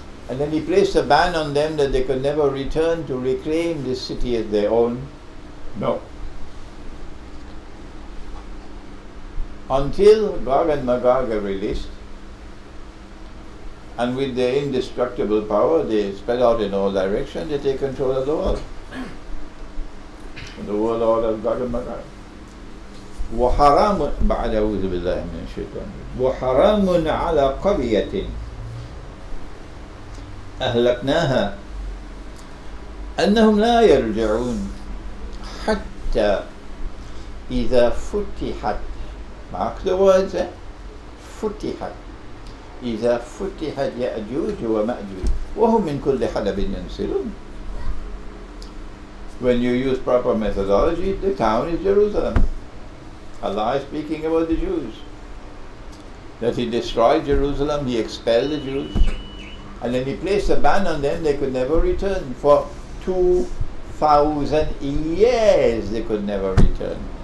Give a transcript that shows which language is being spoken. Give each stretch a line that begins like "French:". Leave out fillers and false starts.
English: And then He placed a ban on them that they could never return to reclaim this city as their own. No. Until Gog and Magog are released, and with their indestructible power, they spread out in all directions, they take control of the world. And the world order of Gog and Magog.
Arabic: وحرام بعد أعوذ بالله من الشيطان وحرام على قرية أهلكناها أنهم لا يرجعون حتى إذا فتحت,
English: mark the words,
Arabic: فتحت, إذا فتحت يأجوج ومأجوج وهم من كل حدب ينسلون.
English: When you use proper methodology, the town is Jerusalem. Allah is speaking about the Jews. That He destroyed Jerusalem, He expelled the Jews, and then He placed a ban on them, they could never return. For 2,000 years they could never return.